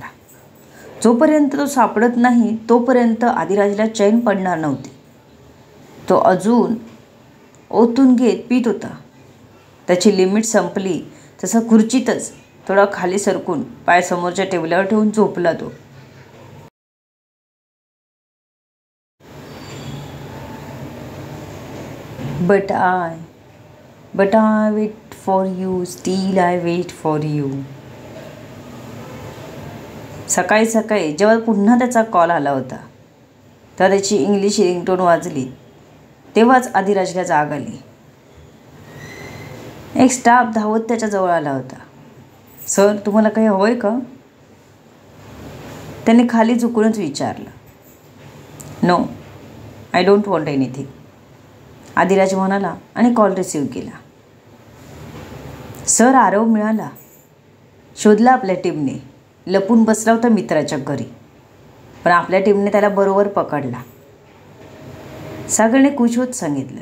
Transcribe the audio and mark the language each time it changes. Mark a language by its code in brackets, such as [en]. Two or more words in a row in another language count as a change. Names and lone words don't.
[mr] जोपर्यंत तो सापडत नाही तोपर्यंत अधिराजला चैन पडणार नव्हती. तो अजून ओतून घेत पित होता. त्याची लिमिट संपली तसा खुर्चीतच थोडा खाली सरकून पाय समोरच्या टेबलावर ठेवून झोपला तो. [en] But I wait for you, still I wait for you. [mr] सकाळी सकाळी जेव्हा पुन्हा त्याचा कॉल आला होता तेव्हा त्याची [en] English ringtone [mr] वाजली. तेव्हाच अधिराजला जाग आली. एक स्टाफ धावत त्याच्याजवळ आला होता. सर, तुम्हाला काही हवं आहे का? त्याने खाली झुकूनच विचारलं. [en] No, I don't want anything, [mr] अधिराज म्हणाला आणि [en] call receive [mr] केला. सर, आरव मिळाला. शोधला आपल्या टीमने. लपून बसला होता मित्राच्या घरी, पण आपल्या टीमने त्याला बरोबर पकडला, सागरने खुश होत सांगितलं.